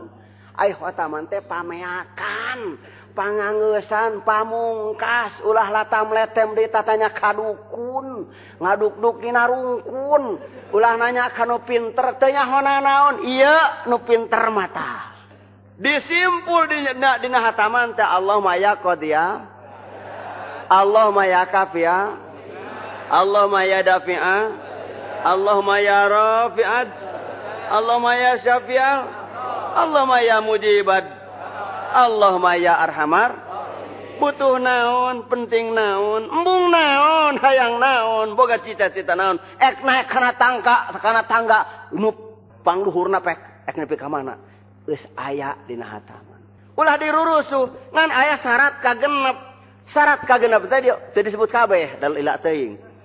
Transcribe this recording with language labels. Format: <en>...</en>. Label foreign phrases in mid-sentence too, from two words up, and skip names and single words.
<su>Ai hataman teh pameakan, panganggeusan, pamungkas, ulah latam letem deui tatanya kadukun, ngaduk-duk dina rungkun, ulah nanya kanu pinter teh nyahona naon, ieu nu pinter mata. Disimpul dina hataman teh</su> <ar>اللهم يا قاضي اللهم يا كافي اللهم يا دافع اللهم يا رافع اللهم يا شافي اللهم يا مجيب اللهم يا أرحم.</ar> <su>Butuh naon, penting naon, embung naon, hayang naon, boga cita-cita naon, ek naik kana tangga, nu pangluhurna pek ek nepi ka mana? Geus aya dina hataman. Ulah dirurusuh ngan aya syarat kagenep. Syarat kagenep teh teu disebut kabeh dalil ila teuing.</su>